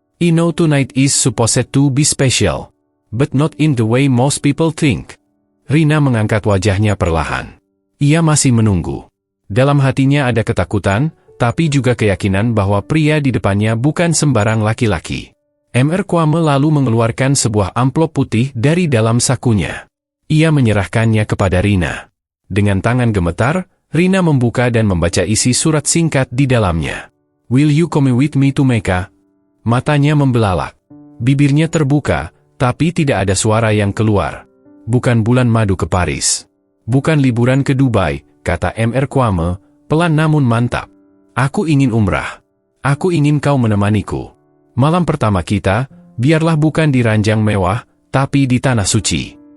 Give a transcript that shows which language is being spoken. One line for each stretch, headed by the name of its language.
English: "I know tonight is supposed to be special, but not in the way most people think."
Indonesian: Rina mengangkat wajahnya perlahan. Ia masih menunggu. Dalam hatinya ada ketakutan, tapi juga keyakinan bahwa pria di depannya bukan sembarang laki-laki. Mr. Kwame lalu mengeluarkan sebuah amplop putih dari dalam sakunya. Ia menyerahkannya kepada Rina. Dengan tangan gemetar, Rina membuka dan membaca isi surat singkat di dalamnya.
English: "Will you come with me to Mecca?"
Indonesian: Matanya membelalak. Bibirnya terbuka, tapi tidak ada suara yang keluar. "Bukan bulan madu ke Paris. Bukan liburan ke Dubai," kata Mr. Kwame, pelan namun mantap. "Aku ingin umrah. Aku ingin kau menemaniku. Malam pertama kita, biarlah bukan di ranjang mewah, tapi di tanah suci."